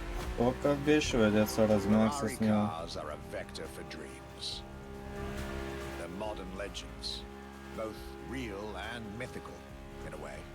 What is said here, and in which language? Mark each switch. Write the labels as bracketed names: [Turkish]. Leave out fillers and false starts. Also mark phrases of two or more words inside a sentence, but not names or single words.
[Bulgarian] То какъв беше, бе, дето се разминах Ferrari с него? [English] cars are a vector for dreams. They're modern legends, both real and mythical, in a way.